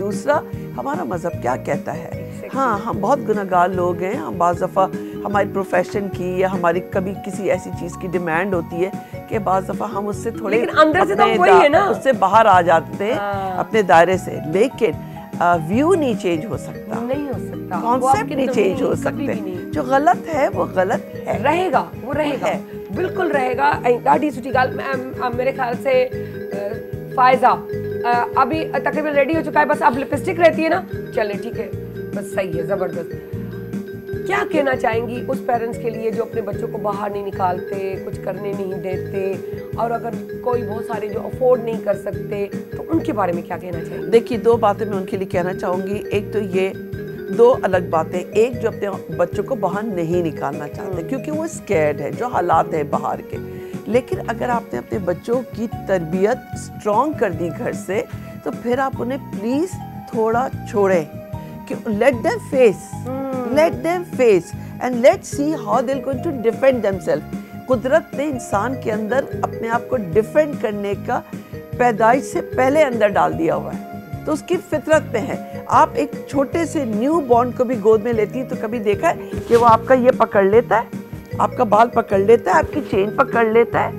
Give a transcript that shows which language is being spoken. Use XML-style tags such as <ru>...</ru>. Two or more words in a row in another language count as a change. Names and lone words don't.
<ur>دوسرا ہمارا مذہب کیا کہتا ہے۔ ہاں، ہم بہت گنہگار لوگ ہیں، ہم بعض دفعہ ہماری پروفیشن کی یا ہماری کبھی کسی ایسی چیز کی ڈیمانڈ ہوتی ہے کہ بعض دفعہ ہم اس سے تھوڑے, لیکن اندر سے تو وہی ہے نا, اس سے باہر آ جاتے ہیں اپنے دائرے سے۔ لیکن ویو نہیں چینج ہو سکتا, نہیں ہو سکتا, کانسیپٹ نہیں چینج ہو سکتے. جو غلط ہے وہ غلط ہے, رہے گا، وہ رہے گا، بالکل رہے گا.</ur> <sd>ॾाढी सुठी गाल।</sd> <ur>میرے خیال سے فائزہ ابھی تقریباً ریڈی ہو چکا ہے، بس اب لپ اسٹک رہتی ہے نا، چلے ٹھیک ہے، بس صحیح ہے، زبردست. کیا کہنا چاہیں گی اس پیرنٹس کے لیے جو اپنے بچوں کو باہر نہیں نکالتے، کچھ کرنے نہیں دیتے، اور اگر کوئی بہت سارے جو افورڈ نہیں کر سکتے، تو ان کے بارے میں کیا کہنا چاہیں گی? دیکھیے، دو باتیں میں ان کے لیے کہنا چاہوں گی۔ ایک تو یہ دو الگ باتیں، ایک جو اپنے بچوں کو باہر نہیں نکالنا چاہتے کیونکہ وہ اسکیئرڈ ہے، جو حالات ہے باہر کے. لیکن اگر آپ نے اپنے بچوں کی تربیت اسٹرانگ کر دی گھر سے، تو پھر آپ انہیں پلیز تھوڑا چھوڑیں کہ</ur> <en>let them face and let's see how they are going to defend themself.</en> <ur>قدرت نے انسان کے اندر اپنے آپ کو ڈیفینڈ کرنے کا پیدائش سے پہلے اندر ڈال دیا ہوا ہے، تو اس کی فطرت میں ہے. آپ ایک چھوٹے سے</ur> <en>newborn</en> <ur>کو بھی گود میں لیتی ہے تو کبھی دیکھا ہے کہ وہ آپ کا یہ پکڑ لیتا ہے، آپ کا بال پکڑ لیتا ہے، آپ کی چین پکڑ لیتی ہے.</ur>